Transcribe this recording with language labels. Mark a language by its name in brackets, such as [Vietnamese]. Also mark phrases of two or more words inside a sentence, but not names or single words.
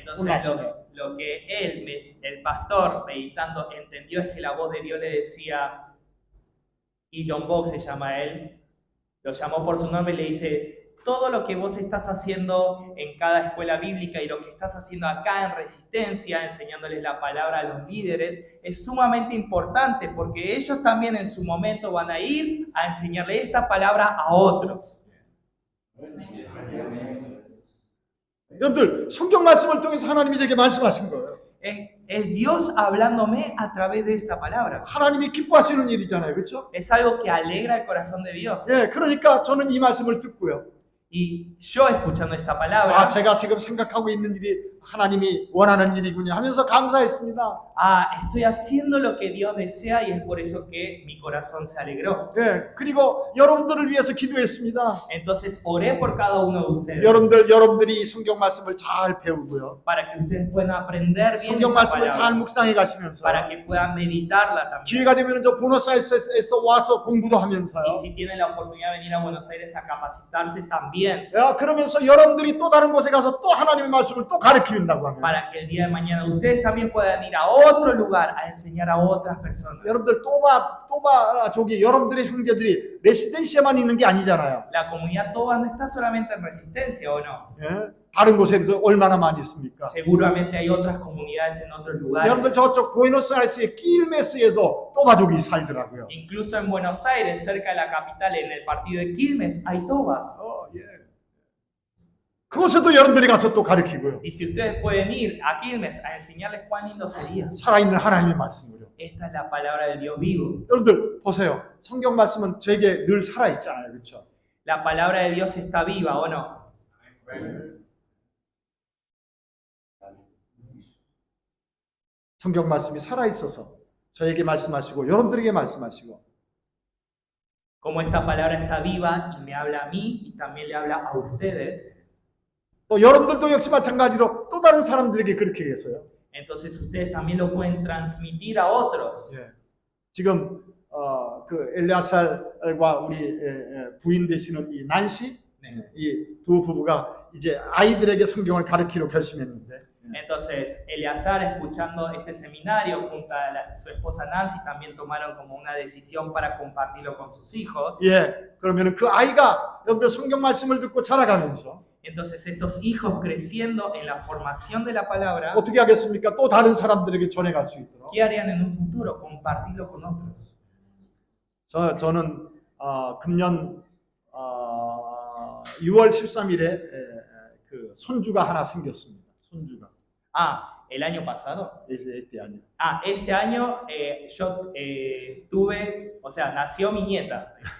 [Spanish] Entonces, lo que el pastor, meditando, entendió es que la voz de Dios le decía, y John Bok se llama él, lo llamó por su nombre y le dice, todo lo que vos estás haciendo en cada escuela bíblica y lo que estás haciendo acá en Resistencia, enseñándoles la palabra a los líderes, es sumamente importante porque ellos también en su momento van a ir a enseñarle esta palabra a otros. [Korean] 여러분들 성경 말씀을 통해서 하나님이 제게 말씀하신 거예요. [Spanish] Es Dios hablándome a través de esta palabra. [Korean] 하나님이 기뻐하시는 일이잖아요, 그렇죠? [Spanish] Es algo que alegra el corazón de Dios. [Korean] 예, 그러니까 저는 이 말씀을 듣고요. [Spanish] Y yo escuchando esta palabra, [Korean] 제가 지금 생각하고 있는 일이 하나님이 원하는 일이군요 하면서 감사했습니다. [Spanish] estoy haciendo lo que Dios desea y es por eso que mi corazón se alegró. [Korean] 예, 그리고 여러분들을 위해서 기도했습니다. [Spanish] Entonces oré por cada uno de ustedes. [Korean] 여러분들이 성경 말씀을 잘 배우고요. [Spanish] Para que ustedes puedan aprender bien 성경 esta [Korean] 말씀을 잘 [Spanish] palabra. [Korean] 묵상해 가시면서 [Spanish] Para que puedan meditarla también. [Korean] 기회가 되면 저 부노스아이레스에서 와서 공부도 하면서요. [Spanish] Y si tienen la oportunidad de venir a Buenos Aires a capacitarse también. [Korean] 그러면서 여러분들이 또 다른 곳에 가서 또 하나님의 말씀을 또 가르친다고 하면 [Spanish] Para que el día de mañana ustedes también puedan ir a otro lugar a enseñar a otras personas. [Korean] 여러분들 여러분들의 형제들이 레시덴시아만 있는 게 아니잖아요. [Spanish] La comunidad Toba no está solamente en Resistencia, ¿o no? [Korean] 예? 다른 곳에도 얼마나 많이 있습니까? [Spanish] Seguramente hay otras comunidades en otros lugares. [Korean] 여러분들 저쪽 부에노스아이레스의 낄메스에도 또바족이 살더라고요. [Spanish] Incluso en Buenos Aires, cerca de la capital, en el partido de Quilmes, hay tobas. [Korean] 예. 그곳에도 여러분들이 가서 또 가르치고요. [Spanish] Y si ustedes pueden ir a Quilmes a enseñarles cuán lindo sería. [Korean] 살아있는 하나님의 말씀으로. [Spanish] Esta es la palabra del Dios vivo. [Korean] 여러분들 보세요. 성경 말씀은 저에게 늘 살아있잖아요. 그렇죠? [Spanish] La palabra de Dios está viva, ¿o no? [Korean] 성경 말씀이 살아있어서 저에게 말씀하시고 여러분들에게 말씀하시고 [Spanish] Como esta palabra está viva y me habla a mí y también le habla a ustedes. [Korean] 또 여러분들도 역시 마찬가지로 또 다른 사람들에게 그렇게 해서요. [Spanish] Entonces ustedes también lo pueden transmitir a otros. [Korean] 예. 지금 그 엘리아살과 우리 부인 되시는 이 난시 네. 이 두 부부가 이제 아이들에게 성경을 가르치기로 결심했는데 [Spanish] Entonces, Eleazar, escuchando este seminario junto a su esposa Nancy, también tomaron como una decisión para compartirlo con sus hijos. [Korean] 예. 그러면은 그 아이가 여러분들 성경 말씀을 듣고 자라가면서 [Spanish] Entonces, estos hijos creciendo en la formación de la palabra, [Korean] 어떻게 하겠습니까? 또 다른 사람들에게 전해갈 수 있도록. [Spanish] ¿qué harían en un futuro? Compartirlo con otros. [Korean] 저는 금년 6월 13일에 그 손주가 하나 생겼습니다. 손주가. [Spanish] El año pasado. este año. Este año yo tuve, o sea, nació mi nieta.